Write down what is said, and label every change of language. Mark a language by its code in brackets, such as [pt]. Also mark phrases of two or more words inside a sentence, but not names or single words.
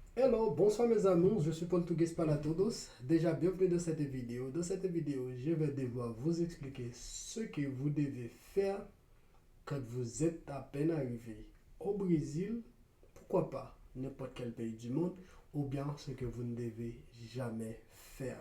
[fr] Hello, bonsoir mes amours, je suis Português para todos. Déjà, bienvenue dans cette vidéo. Dans cette vidéo, je vais devoir vous expliquer ce que vous devez faire quand vous êtes à peine arrivé au Brésil, pourquoi pas n'importe quel pays du monde, ou bien ce que vous ne devez jamais faire.